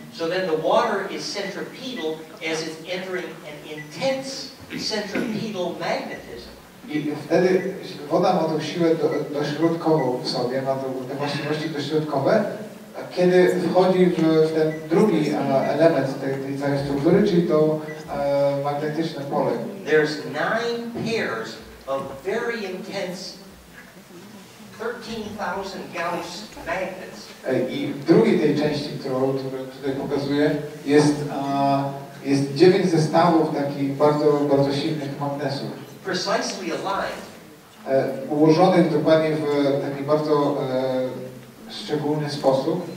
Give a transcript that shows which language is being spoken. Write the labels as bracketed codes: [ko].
[en] So then the water is centripetal as it's entering an intense centripetal magnetism. [pl] I wtedy woda ma tą siłę dośrodkową w sobie, ma te właściwości dośrodkowe, kiedy wchodzi w ten drugi element tej całej struktury, czyli to magnetyczne pole. [en] There's 9 pairs of very intense 13,000 Gauss magnets. [pl] I w drugiej tej części, którą tutaj pokazuję, jest 9 zestawów takich bardzo silnych magnesów. [en] Precisely aligned. [pl] Ułożonych dokładnie w taki bardzo szczególny sposób.